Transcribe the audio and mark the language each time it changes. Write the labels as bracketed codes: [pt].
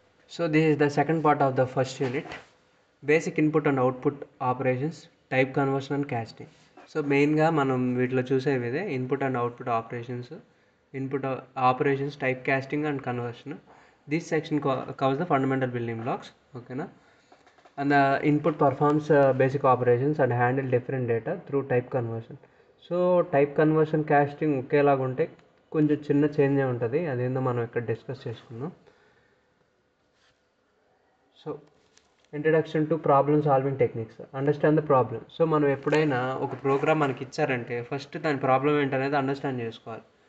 [en] So this is the second part of the first unit, basic input and output operations, type conversion and casting. [te] So మెయిన్గా మనం వీటిలో చూసేవి ఇదే input and output operations, input operations, type casting and conversion. [en] This section covers the fundamental building blocks, ఓకేనా. And the input performs basic operations and handle different data through type conversion. [te] So type conversion casting ఒకేలాగా ఉంటే కొంచెం చిన్న change ఉంటుంది, అదేందో మనం ఇక్కడ discuss చేసుకుందాం. [en] So introduction to problem solving techniques, understand the problem. [te] So మనం ఎప్పుడైనా ఒక ప్రోగ్రామ్ మనకి ఇచ్చారంటే ఫస్ట్ దాని ప్రాబ్లం ఏంటనేది అండర్స్టాండ్ చేసుకోవాలి.